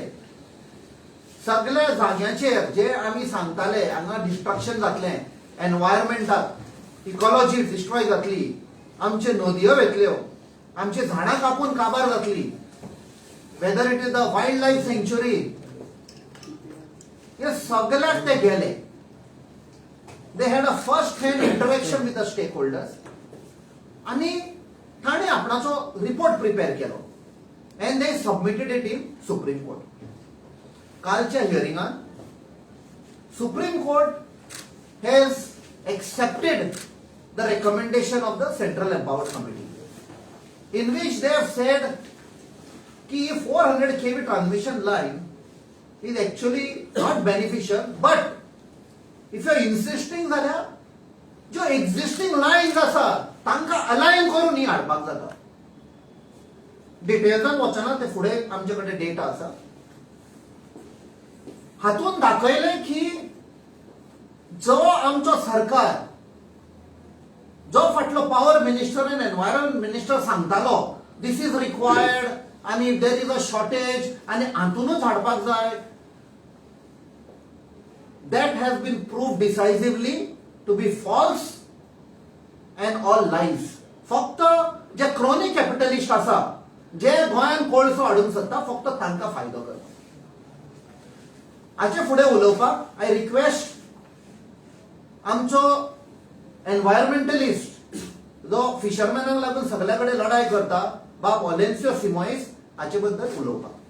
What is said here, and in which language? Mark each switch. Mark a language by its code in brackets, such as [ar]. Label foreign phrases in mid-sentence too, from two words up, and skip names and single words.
[kok] सगळ्या जाग्यांचेर जे आमी सांगताले हांगा डिस्ट्रक्शन जातलें, एनवायरमेंटाक [en] ecology destroy [kok] जातली, आमचे नदयो वेतल्यो, आमचे झाडां कापून काबार जातली, [en] whether it is the wildlife sanctuary, [kok] हे सगळ्याक ते गेले. [en] They had a first hand interaction with the stakeholders [kok] आणि ताणें आपणाचो रिपोर्ट प्रिपेअर केलो [en] and they submitted it in Supreme Court. [kok] कालच्या हियरिंगान [en] Supreme Court has accepted the recommendation of the Central Empowered Committee, in which they have said कि 400 kV transmission line is actually not beneficial, but if you are insisting [kok] जाल्यार जो [en] existing lines [kok] आसा तांकां अलाइन करून ही हाडपाक जाता. डिटेल्सान वचना, ते फुडें आमचे कडेन डेटा आसा. हातून दाखयले की जो आमचो सरकार, जो फाटलो [en] power minister [kok] आनी [en] environment minister [kok] सांगतालो [en] this is required [kok] आणि [en] there is a shortage [kok] आणि हातूनच हाडपाक जाय, [en] that has been proved decisively to be false and all lies. [kok] फक्त जे [en] crony capitalist [kok] आसा, जे गोंयान कोळसो हाडूंक सोदता, फक्त तांकां फायदो करता. हाचे फुडें उलोवपाक [en] I request [kok] आमचो एनवायरमेंटलिस्ट जो फिशरमॅनाक लागून सगळ्या कडेन लढाई करता, बाब ऑलेन्सियो सिमोइस, हाचे बद्दल उलोवपाक.